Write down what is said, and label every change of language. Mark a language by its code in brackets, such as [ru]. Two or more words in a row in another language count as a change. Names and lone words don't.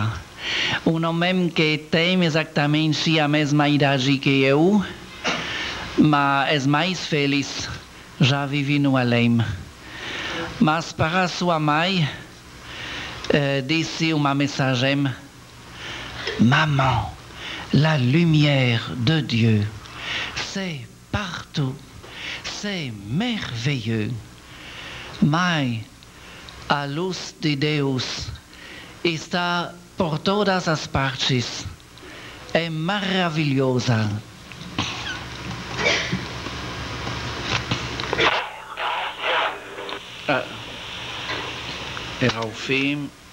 [pt] Um homem que tem exatamente a mesma idade que eu, mas mais feliz já vivi no além. Mas para sua mãe, disse uma mensagem: [fr] Maman, la lumière de Dieu, c'est partout, c'est merveilleux. [pt] Mãe, a luz de Deus está por todas as partes. É maravilhosa. Era o fim.